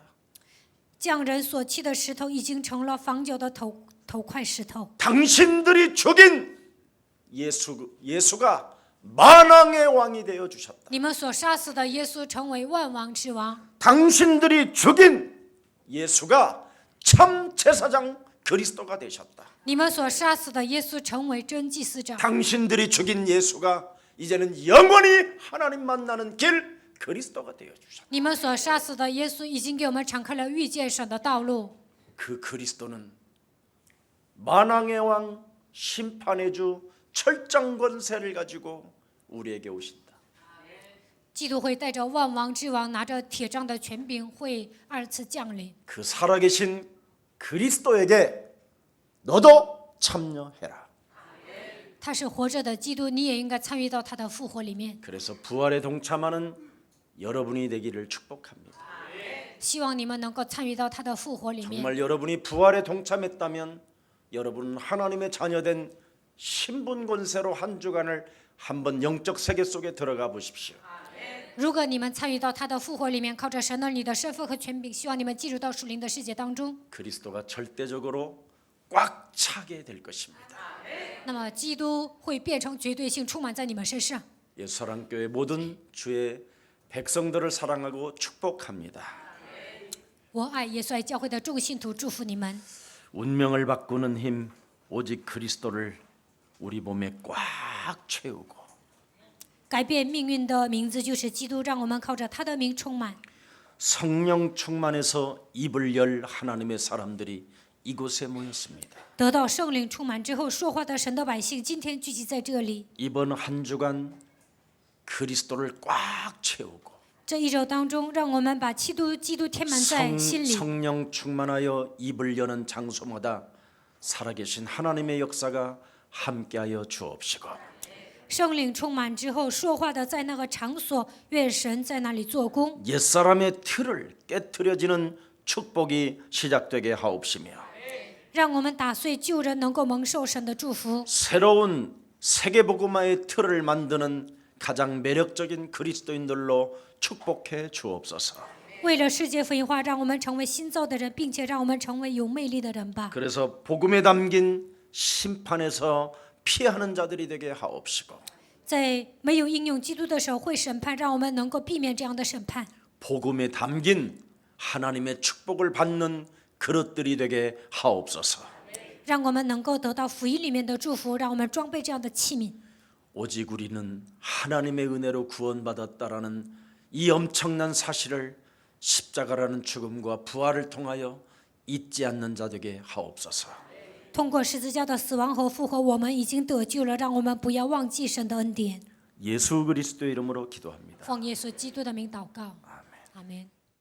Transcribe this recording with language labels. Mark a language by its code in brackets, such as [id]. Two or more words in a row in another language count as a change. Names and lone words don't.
[zh] 匠人所弃的石头，已经成了房角的头块石头。 [ko] 당신들이 죽인 예수가 만왕의 왕이 되어 주셨다. [zh] 你们所杀死的耶稣，成为万王之王。 [ko] 당신들이 죽인 예수가 참 제사장 그리스도가 되셨다. [zh] 你们所杀死的耶稣，成为真祭司长。 [ko] 당신들이 죽인 예수가 이제는 영원히 하나님 만나는 길 그리스도가 되어 주셨다. [zh] 你们所杀死的耶稣，已经给我们敞开了遇见神的道路。 [ko] 그 그리스도는 만왕의 왕 심판의 주 철장 권세를 가지고 우리에게 오신다. [zh] 基督会带着万王之王，拿着铁杖的权柄，会二次降临。 [ko] 그 살아계신 그리스도에게 너도 참여해라. [zh] 他是活着的基督，你也应该参与到他的复活里面。 [ko] 그래서 부활에 동참하는 여러분이 되기를 축복합니다. [zh] 希望你们能够参与到他的复活里面。 [ko] 정말 여러분이 부활에 동참했다면 여러분은 하나님의 자녀된 신분 권세로 한 주간을 한번 영적 세계 속에 들어가 보십시오. [zh] 如果你们参与到他的复活里面，靠着神儿女的身份和权柄，希望你们进入到属灵的世界当中。 [ko] 그리스도가 절대적으로 꽉 차게 될 것입니다. [zh] 那么，基督会变成绝对性，充满在你们身上。 [ko] 예수사랑교회 모든 주의 백성들을 사랑하고 축복합니다. [zh] 我爱耶稣爱教会的众信徒，祝福你们。 [ko] 운명을 바꾸는 힘 오직 그리스도를 우리 몸에 꽉 채우고 [zh] 改变命运的名字就是基督，让我们靠着他的名充满。 [ko] 성령 충만해서 입을 열 하나님의 사람들이 이곳에 모였습니다. [zh] 得到圣灵充满之后说话的神的百姓，今天聚集在这里。 [ko] 이번 한 주간 그리스도를 꽉 채우고 [zh] 这一周当中，让我们把基督填满在心里， [ko] 성령 충만하여 입을 여는 장소마다 살아계신 하나님의 역사가 함께하여 주옵시고 [zh] 圣灵充满之后说话的在那个场所，愿神在那里做工， [ko] 옛사람의 틀을 깨트려지는 축복이 시작되게 하옵시며 [zh] 让我们打碎旧人，能够蒙受神的祝福。 [ko] 새로운 세계복음화의 틀을 만드는 가장 매력적인 그리스도인들로 축복해 주옵소서. [zh] 为了世界福音化，让我们成为新造的人，并且让我们成为有魅力的人吧。 [ko] 그래서 복음에 담긴 심판에서 피하는 자들이 되게 하옵시고 [zh] 在没有应用基督的时候会审判，让我们能够避免这样的审判。 [ko] 복음에 담긴 하나님의 축복을 받는 그릇들이 되게 하옵소서. [zh] 让我们能够得到福音里面的祝福，让我们装备这样的器皿。 [ko] 오직 우리는 하나님의 은혜로 구원받았다라는 이 엄청난 사실을 십자가라는 죽음과 부활을 통하여 잊지 않는 자 되게 하옵소서. [zh] 通过十字架的死亡和复活，我们已经得救了，让我们不要忘记神的恩典。 [ko] 예수 그리스도의 이름으로 기도합니다. [zh] 奉耶稣基督的名祷告，阿门。